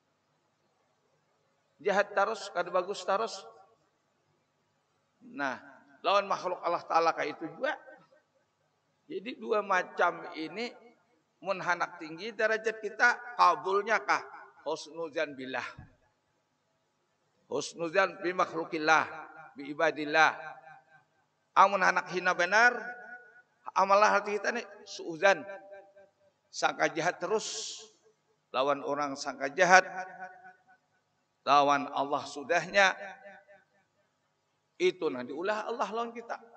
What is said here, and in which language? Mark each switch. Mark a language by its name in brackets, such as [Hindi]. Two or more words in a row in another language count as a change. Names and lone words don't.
[Banjar] Jahat terus, kada bagus terus. Nah, lawan makhluk Allah Ta'ala kayak itu juga. Jadi dua macam ini munhanak tinggi derajat kita, kabulnya kah? [Arabic] حسن الظن بالله. حسن الظن بمخلوقات الله، بعباد الله. [Banjar] Amun anak hina benar, amalah hati kita nih suuzan. Sangka jahat terus. Lawan orang sangka jahat. Lawan Allah sudahnya. Itu nanti ulah Allah lawan kita.